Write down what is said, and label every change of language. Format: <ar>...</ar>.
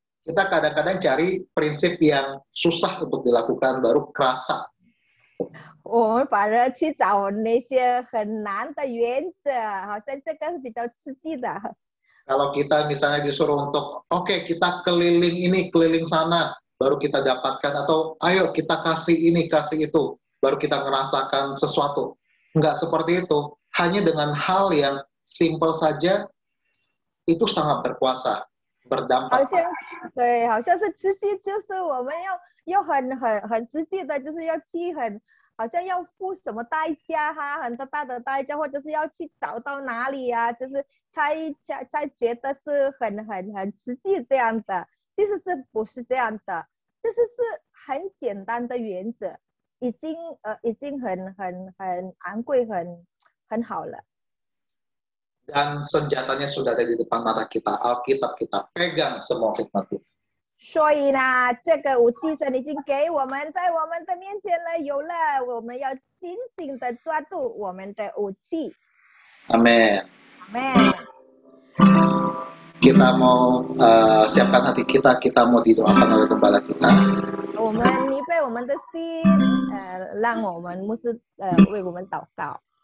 <id>Kita kadang-kadang cari prinsip yang susah untuk dilakukan, baru kerasa.</id> <zh>我们反而去找那些很难的原则，好像这个是比较刺激的。</zh> <id>Kalau kita misalnya disuruh untuk, oke, kita keliling ini, keliling sana, baru kita dapatkan, atau ayo kita kasih ini, kasih itu, baru kita ngerasakan sesuatu. Enggak seperti itu. Hanya dengan hal yang simpel saja, itu sangat berkuasa, berdampak.</id> <zh>好像是实际，就是我们要很实际的，就是要去好像要付什么代价哈，很大的代价，或者是要去找到哪里啊，就是才觉得是很实际这样的。其实是不是这样的？就是很简单的原则，已经很昂贵，很好了。</zh> <id>Dan senjatanya sudah ada di depan mata kita. Alkitab kita pegang semua firman Tuhan.</id> <zh>所以呢，这个武器神已经给我们，在我们的面前了，有了，我们要紧紧的抓住我们的武器。</zh> <id>Amin. Amin. Kita mau siapkan hati kita, kita mau didoakan oleh gembala kita.</id> <zh>我们预备我们的心，让我们牧师为我们祷告。</zh>